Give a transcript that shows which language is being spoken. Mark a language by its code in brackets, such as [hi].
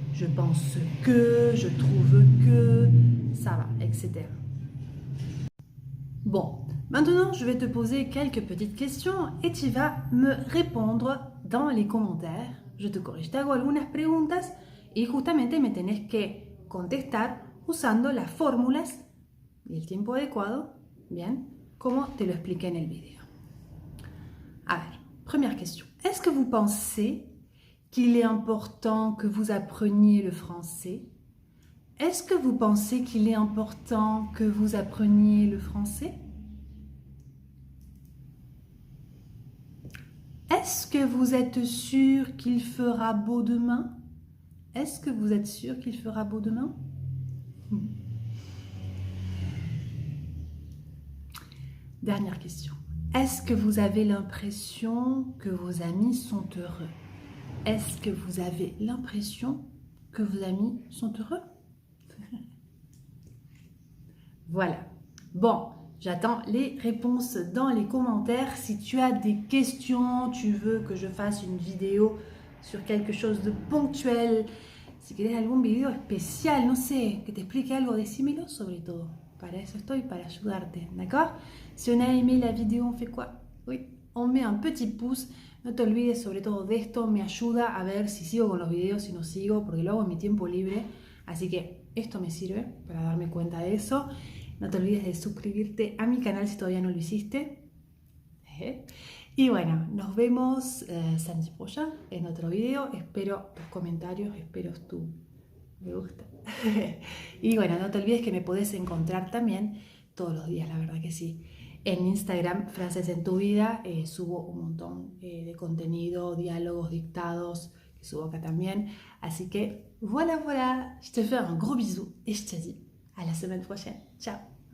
[fr] Je pense que, je trouve que, ça va, etc. Bon, maintenant je vais te poser quelques petites questions et tu vas me répondre dans les commentaires. Je te corrige, [es] te hago algunas preguntas y justamente me tenés que contestar usando las fórmulas y el tiempo adecuado, bien, como te lo expliqué en el video. A ver, [fr] première question. Est-ce que vous pensez qu'il est important que vous appreniez le français? Est-ce que vous pensez qu'il est important que vous appreniez le français? Est-ce que vous êtes sûr qu'il fera beau demain? Est-ce que vous êtes sûr qu'il fera beau demain? Dernière question. Est-ce que vous avez l'impression que vos amis sont heureux? Est-ce que vous avez l'impression que vos amis sont heureux? Voilà. Bon, j'attends les réponses dans les commentaires. Si tu as des questions, tu veux que je fasse une vidéo sur quelque chose de ponctuel, [es] si quieres algún video especial, no sé, que te explique algo, decímelo sobre todo. Para eso estoy, para ayudarte, [fr] d'accord? Si on a aimé la vidéo, on fait quoi? Oui, on met un petit pouce. [es] No te olvides sobre todo de esto, me ayuda a ver si sigo con los videos, si no sigo, porque lo hago en mi tiempo libre. Así que esto me sirve para darme cuenta de eso. No te olvides de suscribirte a mi canal si todavía no lo hiciste. Y bueno, nos vemos [fr] samedi prochain [es] en otro video. Espero tus comentarios, espero tu me gusta. Y bueno, no te olvides que me podés encontrar también todos los días, la verdad que sí. En Instagram, Francés en tu vida, subo un montón de contenido, diálogos, dictados, que subo acá también. Así que [fr] voilà, voilà, je te fais un gros bisou et je te dis à la semaine prochaine. Ciao.